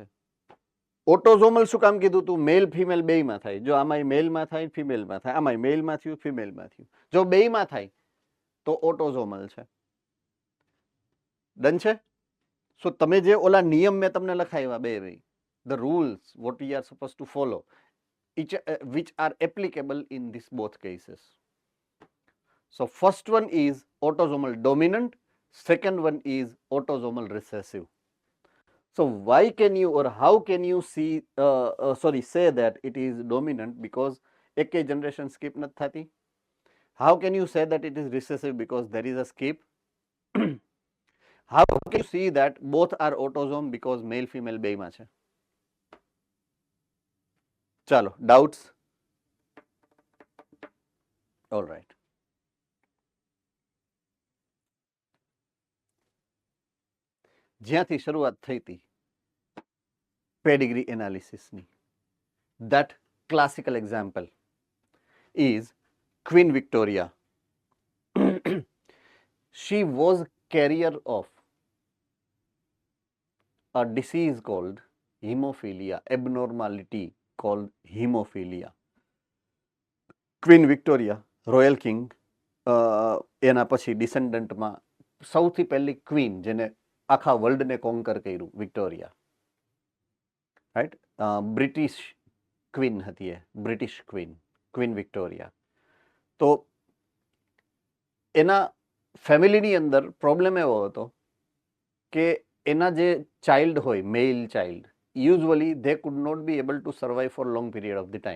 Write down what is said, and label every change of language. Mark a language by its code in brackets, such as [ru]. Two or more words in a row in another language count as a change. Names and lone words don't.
[gu] ઓટોઝોમલ શું કામ કીધું તું? [en] male female [gu] બેયમાં થાય. જો આમાં મેલમાં થાય, ફિમેલમાં થાય, આમાં મેલમાં થયું, ફિમેલમાં થયું. જો બેયમાં થાય તો ઓટોઝોમલ છે. ડન છે? સો તમે જે ઓલા નિયમ મેં તમને લખાવ્યા બે ભાઈ, [en] the rules what we are supposed to follow, which are applicable in this both cases. So first one is autosomal dominant, second one is autosomal recessive. So why can you or how can you say that it is dominant because ek generation skip not thati? How can you say that it is recessive because there is a skip? How can you see that both are autosome because male female [gu] બે માં છે? ચાલો, [en] doubts? All right. [gu] જ્યાંથી શરૂઆત થઈ હતી [en] pedigree analysis, that classical example is Queen Victoria. She was carrier of a disease called hemophilia, abnormality called hemophilia. Queen Victoria, royal king, [gu] એના પછી ડિસેન્ડન્ટમાં સૌથી પહેલી ક્વીન જેને આખા વર્લ્ડને કોન્કર કર્યું, વિક્ટોરિયા, રાઈટ? [en] British queen [gu] હતી એ, [en] British queen, [gu] ક્વીન વિક્ટોરિયા. તો એના ફેમિલીની અંદર પ્રોબ્લેમ એવો હતો કે એના જે ચાઇલ્ડ હોય, [en] male child, usually they could not be able to survive for long period of the time.